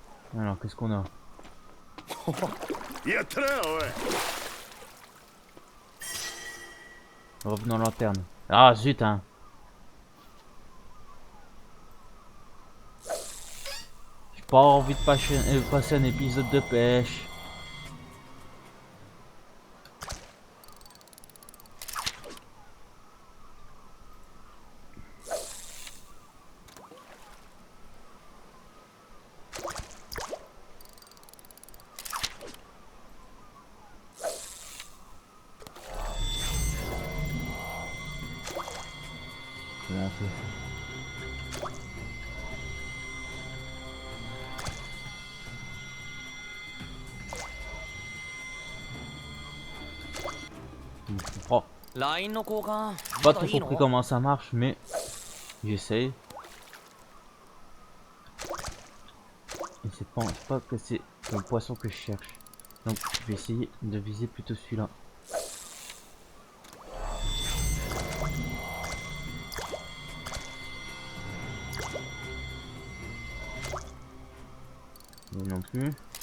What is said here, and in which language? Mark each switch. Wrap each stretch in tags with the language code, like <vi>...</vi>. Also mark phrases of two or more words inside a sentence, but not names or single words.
<fr>Alors, qu'est-ce qu'on a?</fr> <ja>やったなおい。</ja> <fr>Revenons lanterne. Ah zut hein. J'ai pas envie de passer un épisode de pêche. Comment on fait? Oh,</fr> <ja>ラインの交換</ja> <fr>pas</fr> <ja>まだ</ja> <fr>trop</fr> <ja>いい</ja> <fr>compris</fr> <ja>の</ja> <fr>comment ça marche, mais j'essaye. Et c'est pas que c'est le poisson que je cherche. Donc je vais essayer de viser plutôt celui-là. Mais non plus.</fr>